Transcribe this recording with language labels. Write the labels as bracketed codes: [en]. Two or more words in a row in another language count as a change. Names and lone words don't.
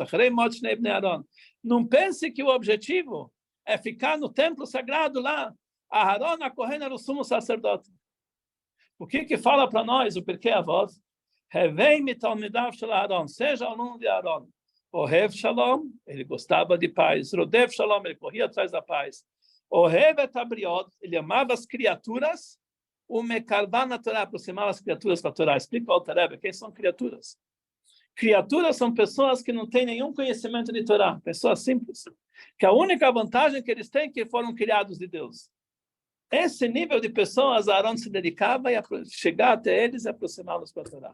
[pt] Não pense que o objetivo é ficar no templo sagrado lá. Aharon a Kohen era o sumo sacerdote. O que fala para nós o Pirkei Avot? [he] הוי מתלמידיו של אהרן, [pt] seja aluno de Aharon. [he] אוהב שלום, [pt] ele gostava de paz. [he] רודף שלום, [pt] ele corria atrás da paz. [he] אוהב את הבריות, [pt] ele amava as criaturas. [he] ומקרבן לתורה, [pt] aproximava as criaturas com a Torá. Explica o Alter Rebbe, quem são criaturas? Criaturas são pessoas que não têm nenhum conhecimento de Torá, pessoas simples, que a única vantagem que eles têm é que foram criados de Deus. Esse nível de pessoas, Aharon se dedicava a chegar até eles e aproximá-los com a Torá.